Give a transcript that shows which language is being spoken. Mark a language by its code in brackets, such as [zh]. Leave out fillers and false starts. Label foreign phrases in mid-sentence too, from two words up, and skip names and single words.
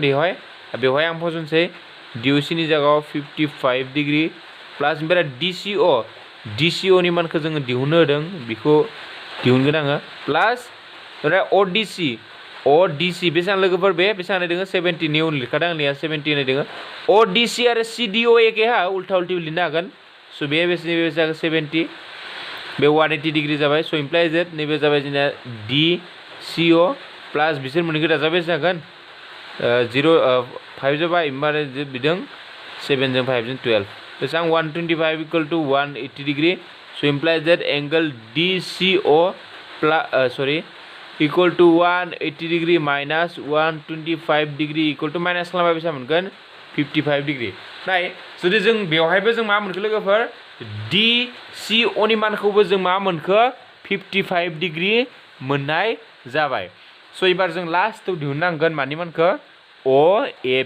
[brx] बेवहाय आं फज'नोसै DOC नि जायगायाव 55 [en] degree plus [brx] ओमफ्राय DCO नि मानखौ जोङो दिहुननो होदों बेखौ दिहुनगोन आङो प्लास ओमफ्राय ODC बेसेबां लोगोफोर बेसेबां होनाय दङ 70 नि उन लिरखादों आंनिया 70 होनाय दङ ODC आरो CDO एके उल्था उल्टि लिरनो हागोन स' बे बेसेबां 70 बे 180 डिग्री जाबाय स' [en] implies that [brx] नैबे जाबाय जोंना DCO प्लास बिसोर मोननैखौ दाजाबा जागोन 5 जाबाय ओमफ्राय बिदों 7 जों 5 जों 12 बेसेबां 125 [en] equal to 180 degree [brx] स' [en] implies that angle DCO equal to 180 degree minus 125 degree equal to minus [brx] खालामबा बेसेबां मोनगोन 55 डिग्री नाय जुदि जों बेवहायबो जों मा मोनखो लोगोफोर DCO नि मानखौबो जों मा मोनखो 55 डिग्री मोननाय जाबाय स' एबार जों लास्टआव दिहुननांगोन मानि मानखो OAB